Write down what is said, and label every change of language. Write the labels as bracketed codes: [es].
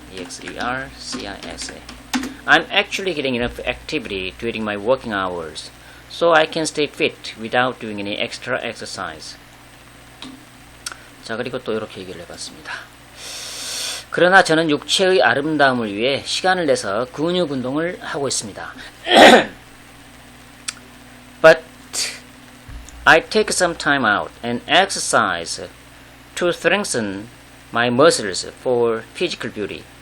[en] exercise. I'm actually getting enough activity during my working hours, so I can stay fit without doing any extra exercise. [ko] 자, 그리고 또 이렇게 얘기를 해봤습니다. 그러나 저는 육체의 아름다움을 위해 시간을 내서 근육 운동을 하고 있습니다. [en] But I take some time out and exercise to strengthen my muscles for physical beauty.